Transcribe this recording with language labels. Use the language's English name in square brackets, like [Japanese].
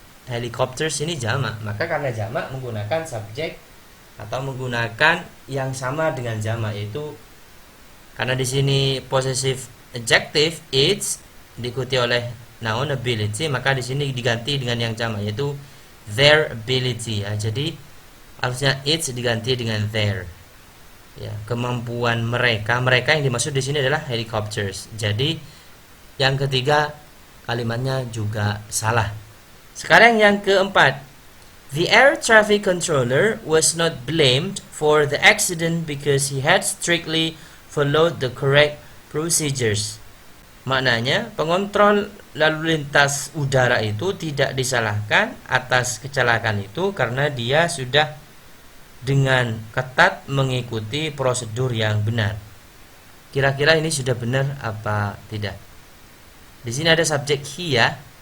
[Indonesian] Helicopters ini jamak, maka karena jamak menggunakan subjek atau menggunakan yang sama dengan jamak, yaitu karena di sini possessive adjective its diikuti oleh noun ability, maka di sini diganti dengan yang jamak, yaitu their ability ya. Jadi harusnya its diganti dengan their. Ya, kemampuan mereka. Mereka yang dimaksud di sini adalah helicopters. Jadi yang ketiga kalimatnya juga salah. Sekarang yang keempat. [English] The air traffic controller was not blamed for the accident because he had strictly followed the correct procedures. [Indonesian] Maknanya, pengontrol lalu lintas udara itu tidak disalahkan atas kecelakaan itu karena dia sudah dengan ketat mengikuti prosedur yang benar. Kira-kira ini sudah benar apa tidak? Di sini ada subjek he ya.